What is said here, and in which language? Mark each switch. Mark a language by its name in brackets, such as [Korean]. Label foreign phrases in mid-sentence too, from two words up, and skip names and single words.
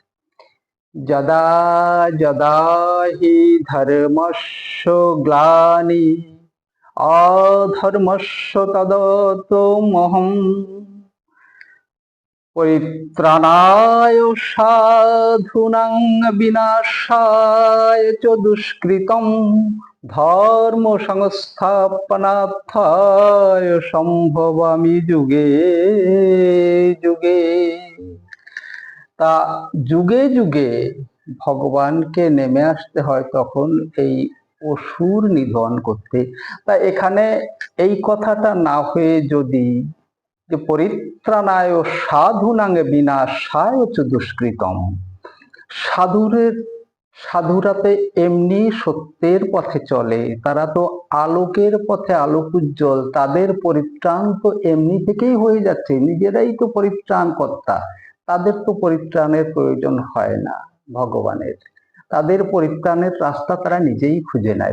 [Sanskrit] যদা যদা হি ধর্মস্য গ্লানি অধর্মস্য তদাত্মহং পরিত্রাণায় সাধূনাং বিনাশায় চ দুষ্কৃতম ধর্ম সংস্থাপনার্থায় সম্ভবামি যুগে যুগে। [Bangla] তা যুগে যুগে ভগবানকে নেমে আসতে হয় তখন এই অসুর নিধন করতে। তা এখানে এই কথাটা না হয়ে যদি যে [Sanskrit] পরিত্রাণায় সাধুনাং বিনাশায় চ দুষ্কৃতম, [Bangla] সাধুরা তো এমনি সত্যের পথে চলে, তারা তো আলোকের পথে আলোক উজ্জ্বল, তাদের পরিত্রাণ তো এমনি থেকেই হয়ে যাচ্ছে, নিজেরাই তো পরিত্রাণ কর্তা, তাদের তো পরিত্রাণের প্রয়োজন হয় না ভগবানের, তাদের পরিত্রাণের রাস্তা তারা নিজেই খুঁজে নেয়।